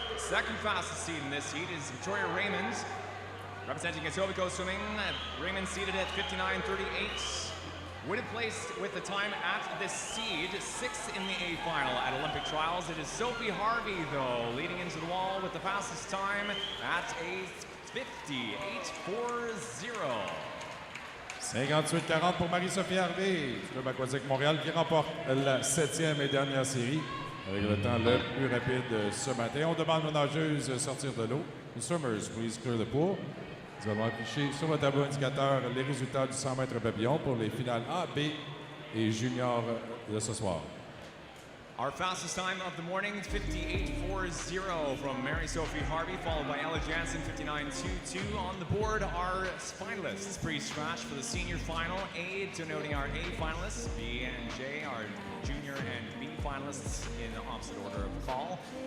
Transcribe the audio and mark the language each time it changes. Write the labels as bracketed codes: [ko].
[en] Second fastest seed in this heat is Victoria Raymond. Representing Etobicoke Swimming, Raymond seated at 59.38. Would have placed with the time at this seed, 6th in the A final at Olympic trials. It is Sophie Harvey, though, leading into the wall with the fastest time at a 58.40. [fr] 58-40 pour Marie-Sophie Harvey, Club Aquatique Montréal qui remporte la 7e et dernière série avec le temps le plus rapide ce matin. On demande aux nageuses de sortir de l'eau. [en] Les swimmers, please clear the pool. [fr] Nous allons afficher sur le tableau indicateur les résultats du 100 mètres papillon pour les finales A, B et junior de ce soir. [en] Our fastest time of the morning, 58.40 from Mary Sophie Harvey, followed by Ella Jansen, 59.22. On the board are finalists pre-scratch for the senior final. A denoting our A finalists, B and J are junior and B finalists in opposite order of call.